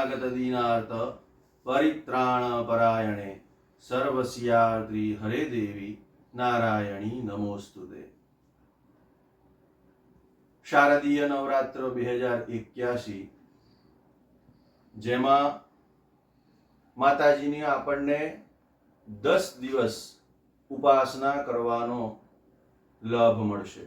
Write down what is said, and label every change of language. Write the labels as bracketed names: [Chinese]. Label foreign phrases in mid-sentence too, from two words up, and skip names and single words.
[Sanskrit] दीनार्थ परित्राण परायणे सर्वस्यार्त्री हरे देवी नारायणी नमोस्तुते। [Gujarati] શારદીય નવરાત્ર 2081 જેમાં માતાજીની આપણને 10 દિવસ ઉપાસના કરવાનો લાભ મળશે।